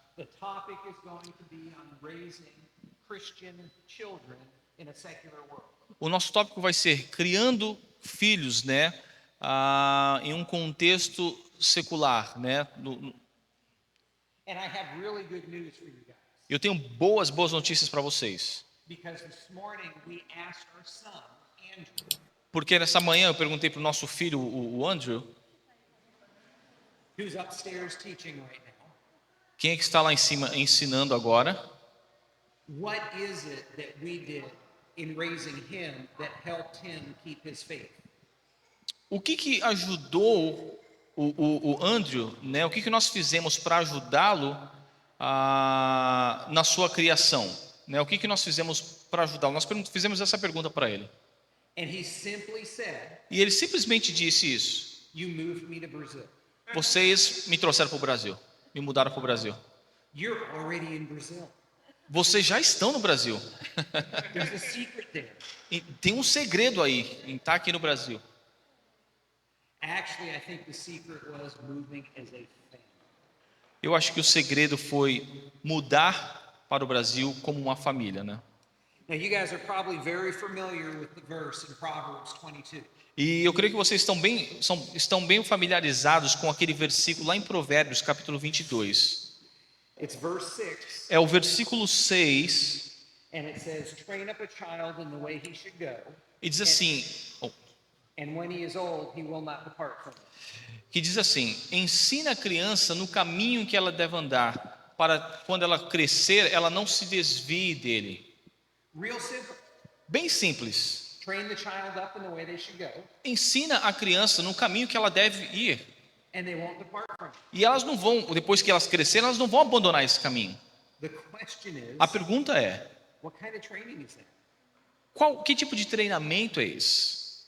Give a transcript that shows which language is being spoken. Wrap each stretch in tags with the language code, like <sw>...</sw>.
<en>The topic is going to be on raising Christian children in a secular world.</en> <pt>O nosso tópico vai ser criando filhos, né, em um contexto secular, né?</pt> <en>And I have really good news for you guys.</en> <pt>Eu tenho boas notícias para vocês.</pt> <en>Because this morning we asked our son, Andrew,</en> <pt>Porque nessa manhã eu perguntei para o nosso filho, o Andrew,</pt> <en>who's upstairs teaching right now,</en> <pt>quem é que está lá em cima ensinando agora,</pt> <en>what is it that we did in raising him that helped him keep his faith?</en> <pt>o que ajudou o Andrew, né? O que nós fizemos para ajudá-lo na sua criação, né? O que nós fizemos para ajudá-lo? Nós fizemos essa pergunta para ele.</pt> <en>And he simply said,</en> <pt>E ele simplesmente disse isso:</pt> <en>you moved me to Brazil.</en> <pt>vocês me trouxeram para o Brasil, me mudaram para o Brasil.</pt> <en>You're already in Brazil.</en> <pt>Vocês já estão no Brasil.</pt> <en>There's a secret there.</en> <pt>E tem um segredo aí em estar aqui no Brasil.</pt> <en>Actually, I think the secret was moving as a family.</en> <pt>Eu acho que o segredo foi mudar para o Brasil como uma família, né?</pt> <en>Now, you guys are probably very familiar with the verse in Proverbs 22.</en> <pt>E eu creio que vocês estão bem familiarizados com aquele versículo lá em Provérbios, capítulo 22.</pt> <en>It's verse 6,</en> <pt>É o versículo 6,</pt> <en>and it says, train up a child in the way he should go,</en> <pt>e diz assim,</pt> <en>and when he is old, he will not depart from it.</en> <pt>que diz assim: ensina a criança no caminho que ela deve andar, para quando ela crescer, ela não se desvie dele.</pt> <en>Real simple.</en> <pt>Bem simples.</pt> <en>Train the child up in the way they should go,</en> <pt>Ensina a criança no caminho que ela deve ir.</pt> <en>and they won't depart from it.</en> <pt>E elas não vão, depois que elas crescerem, elas não vão abandonar esse caminho.</pt> <en>The question is,</en> <pt>A pergunta é:</pt> <en>what kind of training is that?</en> <pt>que tipo de treinamento é esse?</pt>